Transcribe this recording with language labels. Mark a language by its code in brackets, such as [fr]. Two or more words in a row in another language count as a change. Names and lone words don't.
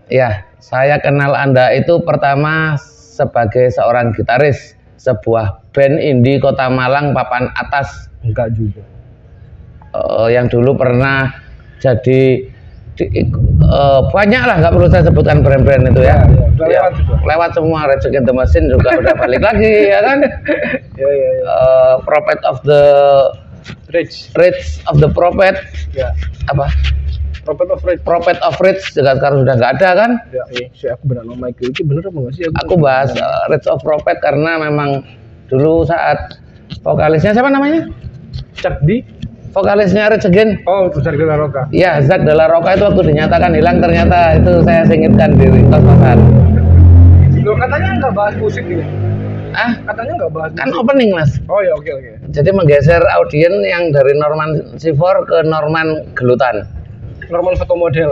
[id] Ya, saya kenal Anda itu pertama sebagai seorang gitaris sebuah band indie Kota Malang papan atas. Enggak juga. Yang dulu pernah jadi banyak lah, nggak perlu saya sebutkan brand-brand itu ya. Ya, lewat semua. Rage Against the Machine juga udah balik lagi ya kan. Prophet of the Rage of the Prophet. Ya. Apa? Prophet of Rage juga sekarang sudah nggak ada kan. Ya, aku benar nama itu bener apa nggak sih? Aku bahas Rage of Prophet karena memang dulu saat vokalisnya siapa namanya? Cak di vokalisnya Rage Against. Oh, itu Zak de la Roca. Ya, Zak de la Roca itu waktu dinyatakan hilang ternyata itu saya singitkan di kos-kosan. Loh, katanya nggak bahas musik ini. Katanya nggak bahas Kan musik. opening Mas. Oh ya, oke. Jadi menggeser audien yang dari Norman Sivor ke Norman Gelutan. Normal foto model.